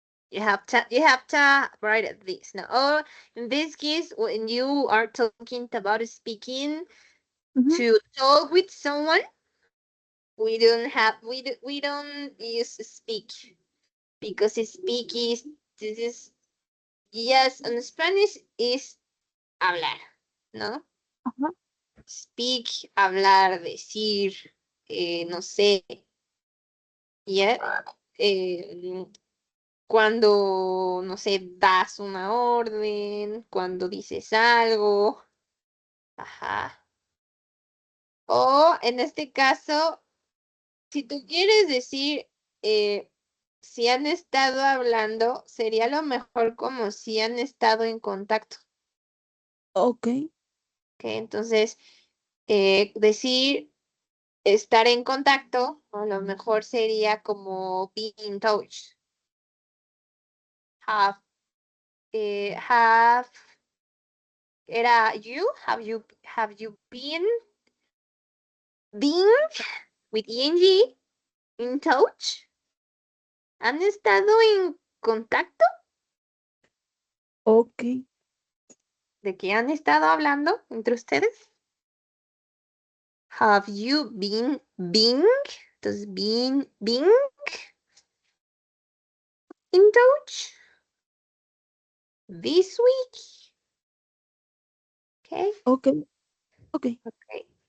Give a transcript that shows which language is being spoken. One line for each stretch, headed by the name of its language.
English: You have to write this now. Or in this case, when you are talking about speaking Mm-hmm. to talk with someone, we don't use speak because speak is this is yes, in Spanish is hablar, ¿no? Uh-huh.
Spanish: Speak, hablar, decir, no sé, ya, cuando, no sé, das una orden, cuando dices algo, ajá. O en este caso, si tú quieres decir si han estado hablando, sería lo mejor como si han estado en contacto.
English: Okay. ¿Ok?
Spanish: Entonces, decir estar en contacto, a lo mejor sería como
English: be in touch. Have, have, era you, have you been with ing in touch?
Spanish: ¿Han estado en contacto?
English: Okay.
Spanish: ¿De qué han estado hablando entre ustedes?
English: Have you been,
Spanish: entonces
English: been in touch this week? Okay, Okay. Okay. okay.